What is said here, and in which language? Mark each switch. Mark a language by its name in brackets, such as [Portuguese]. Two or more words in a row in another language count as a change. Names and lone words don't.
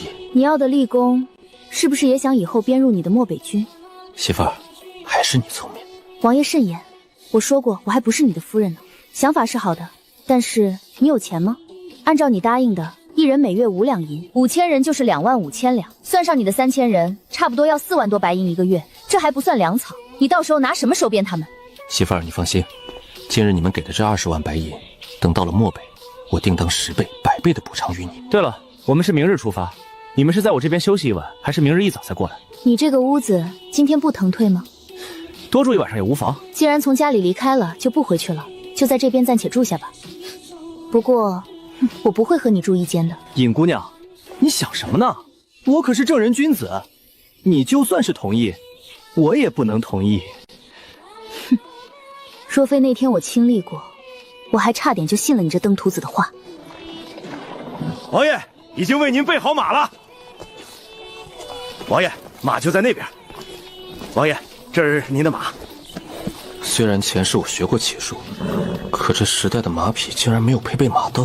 [Chinese] 你要的立功，是不是也想以後編入你的漠北軍？媳婦兒，還是你聰明。王爺慎言，我說過我還不是你的夫人呢。想法是好的，但是你有錢嗎？按照你答應的，一人每月5兩银，5000人就是25000两，算上你的3000人，差不多要4 萬多白銀一個月，這還不算糧草，你到時候拿什麼收編他們？媳婦兒，你放心，今日你們給的這20萬白銀，等到了漠北，我定當10倍、100倍的補償於你。對了，我們是明日出發，你們是在我這邊休息一晚，還是明日一早再過來？你這個屋子今天不騰退嗎？多住一晚上也無妨。既然從家裡離開了，就不回去了，就在這邊暫且住下吧。不過，我不會和你住一間的。尹姑娘，你想什麼呢？我可是正人君子，你就算是同意，我也不能同意。哼，若非那天我亲歷過，我還差點就信了你這登徒子的話。王爺已經為您備好馬了。王爺，馬就在那邊。王爺，這是您的馬。雖然前世我學過騎術，可這時代的馬匹竟然沒有配備馬鐙。